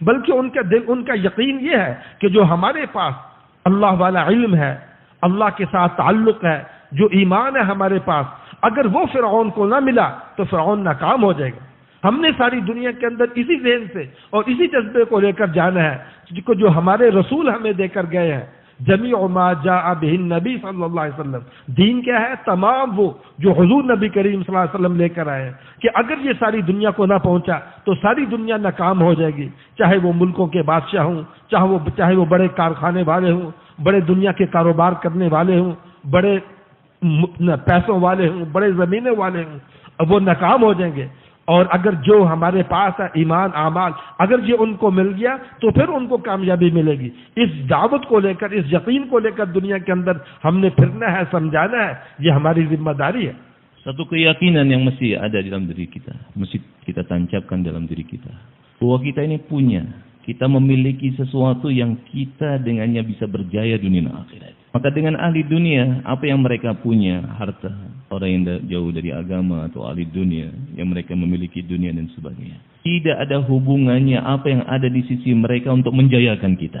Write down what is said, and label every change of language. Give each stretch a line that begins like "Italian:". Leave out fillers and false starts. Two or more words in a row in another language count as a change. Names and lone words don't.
Hindi: बल्कि उनका दिल, उनका यकीन ये है कि जो हमारे पास अल्लाह वाला इल्म है, अल्लाह के साथ ताल्लुक है, जो ईमान है हमारे पास, अगर वो फिरौन को ना मिला तो फिरौन नाकाम हो जाएगा। हमने सारी दुनिया के अंदर इसी ज़हन से और इसी जज्बे को लेकर जाना है, जिसको जो हमारे रसूल हमें देकर गए हैं।
Arabic: جميع ما جاء به النبي صلى الله عليه وسلم,
Hindi: दीन क्या है? तमाम वो जो हुजूर नबी करीम
Arabic: صلى الله عليه وسلم
Hindi: लेकर आए हैं, कि अगर ये सारी दुनिया को ना पहुंचा तो सारी दुनिया नाकाम हो जाएगी। चाहे वो मुल्कों के बादशाह हों, चाहे वो बड़े कारखाने वाले हों, बड़े दुनिया के कारोबार करने वाले हों, बड़े पैसों वाले हों, बड़े जमीने वाले हों, वो नाकाम हो जाएंगे। और अगर जो हमारे पास है ईमान, आमाल, अगर ये उनको मिल गया तो फिर उनको कामयाबी मिलेगी। इस दावत को लेकर, इस यकीन को लेकर दुनिया के अंदर हमने फिरना है, समझाना है, ये हमारी जिम्मेदारी है।
Indonesian: Satu keyakinan yang mesti ada dalam diri kita, mesti kita tancapkan dalam diri kita, bahwa kita ini kita memiliki sesuatu yang kita dengannya bisa berjaya dunia dan akhirat. Maka dengan ahli dunia, apa yang mereka punya, harta, orang yang jauh dari agama atau ahli dunia, yang mereka memiliki dunia dan sebagainya, tidak ada hubungannya apa yang ada di sisi mereka untuk menjayakan kita.